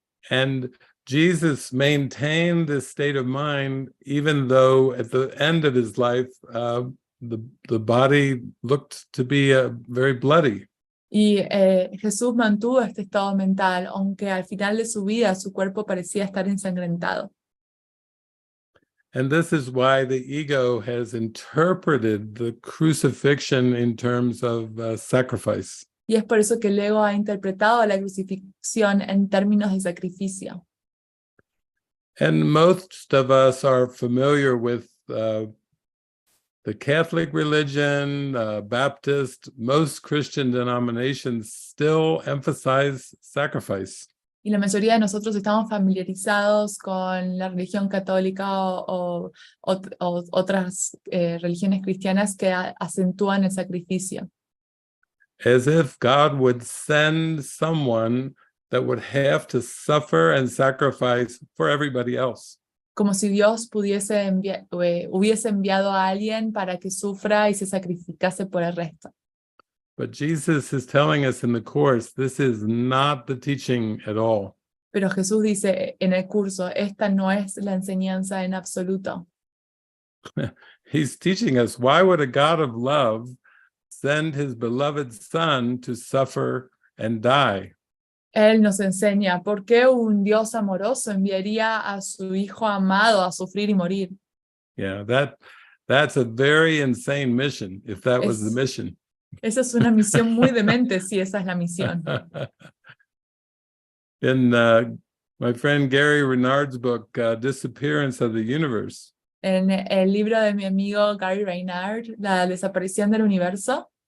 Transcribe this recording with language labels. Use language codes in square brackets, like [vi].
[en] And Jesus maintained this state of mind, even though at the end of his life, the body looked to be very bloody. [es] Y Jesús mantuvo este estado mental, aunque al final de su vida su cuerpo parecía estar ensangrentado. [en] And this is why the ego has interpreted the crucifixion in terms of sacrifice. [es] Y es por eso que el ego ha interpretado la crucifixión en términos de sacrificio. [en] And most of us are familiar with the Catholic religion, Baptist, most Christian denominations still emphasize sacrifice. [es] Y la mayoría de nosotros estamos familiarizados con la religión católica o otras religiones cristianas que acentúan el sacrificio. [en] As if God would send someone that would have to suffer and sacrifice for everybody else. [es] Como si Dios hubiese enviado a alguien para que sufra y se sacrificase por el resto. [en] But Jesus is telling us in the Course, this is not the teaching at all. [es] Pero Jesús dice en el curso, esta no es la enseñanza en absoluto. [en] He's teaching us, why would a God of love send his beloved Son to suffer and die? [es] Él nos enseña por qué un Dios amoroso enviaría a su Hijo amado a sufrir y morir. [en] Yeah, that's a very insane mission, if that was the mission. [es] Esa es una misión muy demente, si esa es la misión. [en] In my friend Gary Renard's book, Disappearance of the Universe, [es] En el libro de mi amigo Gary Renard, La desaparición del universo,